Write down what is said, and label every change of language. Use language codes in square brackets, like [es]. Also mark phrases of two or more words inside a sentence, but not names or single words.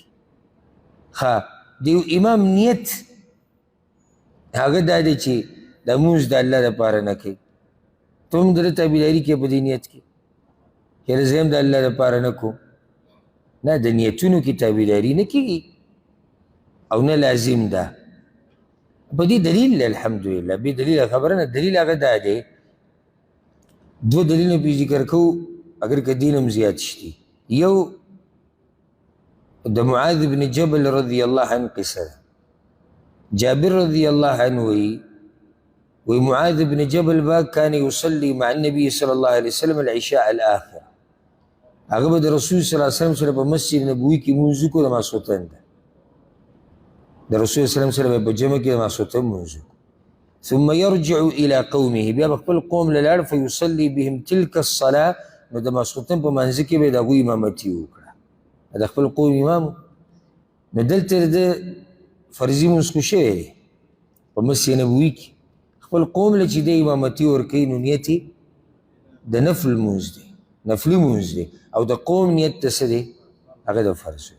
[ps] ښه د یو امام نیت هغه دا دی چې دا مونځ د الله دپاره نه کوي ته هم د ده تابعداري کوې په دې نیت کې یاره زه هم د الله دپاره نه کوم نه د نیتونو کې تابعداري نه کېږي او نه لازم ده په دې دلیل الحمدلله بې دلیله خبره نه دلیل هغه دا دی دو دلیلونه پې ذکر کوو اگر که دین هم زیات شي. یو د معاذ بن جبل [ar] رضی الله عنه [ps] قصه ده جابر [ar] رضی الله عنه [ps] وی معاذ بن جبل با [ar] كان يصلي مع النبي صلى الله عليه وسلم العشاء الآخر [ps] هغه به د رسول [ar] صلی الله علیه وسلم [ps] سره په مسجد نبوي کې مونځ وکړو د ماسخوتن ده د رسول [ar] صلی الله علیه وسلم [ps] سره به په جمع کې د ماسخوتن مونځ وکړو [ar] ثم يرجع الى قومه [ps] بیا به خپل قوم له لاړ [ar] فيصلي بهم تلك الصلاه [ps] نو د ماسخوتن په منځ کې به د هغوی امامتي وکړه د خپل قوم امام نو دلته د فرضي مونځ خو شوی دی په مسجد نبوي کې خپل قوم له چې د امامتي ورکوي نو نیت د نفل مونځ دی نفلي مونځ دی او د قوم نیت ته څه دی هغه د فرض دی.